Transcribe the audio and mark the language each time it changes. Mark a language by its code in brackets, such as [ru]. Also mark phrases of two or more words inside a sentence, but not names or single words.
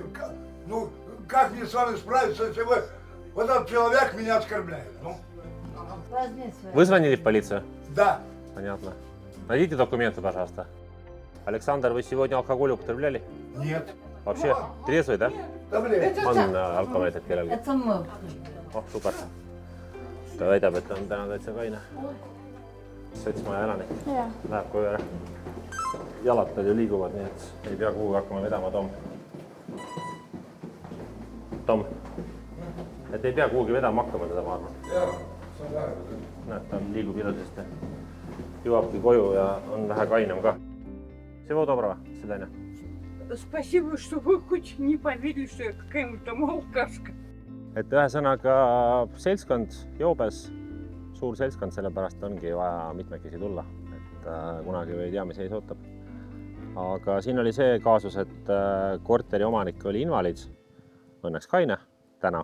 [ru] Ну, как мне с вами справиться, если вы... Вот этот человек меня оскорбляет? Ну. Возьми свои. Вы звонили в полицию? Да. Понятно. Найдите документы, пожалуйста. Александр, вы сегодня алкоголь употребляли? Нет. Вообще трезвый, да? Таблетки. [et] On alkoholit kellelgi? [ru] Это мы. [et] Oh, super. Ta väidab, et on täna täitsa kaine. Sotsmaja elanik. Läheb koju ära. Jalad tal ju liiguvad, nii et ei pea kuhugi hakkama vedama, Tom. Tom. Et ei pea kuhugi vedama hakkama teda, ma arvan. Näed, ta liigub ilusasti. Jõuabki koju ja on vähe kainem ka. [ru] Всего доброго. Свидания. Спасибо, что вы хоть не поверили, что я какая-нибудь там алкашка. [et] Et ühesõnaga seltskond joobes, suur seltskond, sellepärast ongi vaja mitmekesi tulla. Et kunagi ei tea, mis ees ootab. Aga siin oli see kaasus, et korteri omanik oli invaliid, õnneks kaine täna.